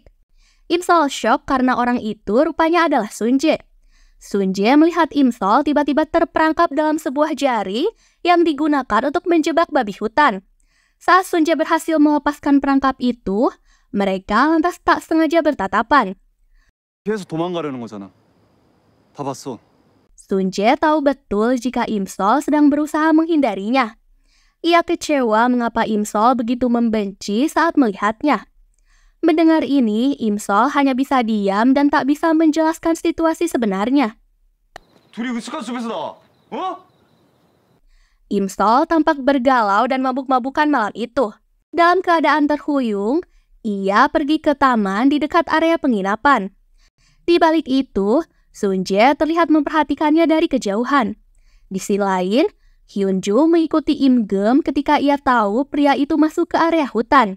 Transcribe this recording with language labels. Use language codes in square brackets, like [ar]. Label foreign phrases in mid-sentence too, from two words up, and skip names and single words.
[id] Imsol shock karena orang itu rupanya adalah Sunje. Sunje melihat Imsol tiba-tiba terperangkap dalam sebuah jari yang digunakan untuk menjebak babi hutan. Saat Sunje berhasil melepaskan perangkap itu, mereka lantas tak sengaja bertatapan. [ko] 계속 도망가려는 거잖아. 다 봤어. [id] Sunje tahu betul jika Imsol sedang berusaha menghindarinya. Ia kecewa mengapa Imsol begitu membenci saat melihatnya. Mendengar ini, Imsol hanya bisa diam dan tak bisa menjelaskan situasi sebenarnya. [ko] 둘이 으슥한 숲에서 나와. 어? [id] Imsol tampak bergalau dan mabuk-mabukan malam itu. Dalam keadaan terhuyung, ia pergi ke taman di dekat area penginapan. Di balik itu, Sunje terlihat memperhatikannya dari kejauhan. Di sisi lain, Hyunju mengikuti Imgem ketika ia tahu pria itu masuk ke area hutan.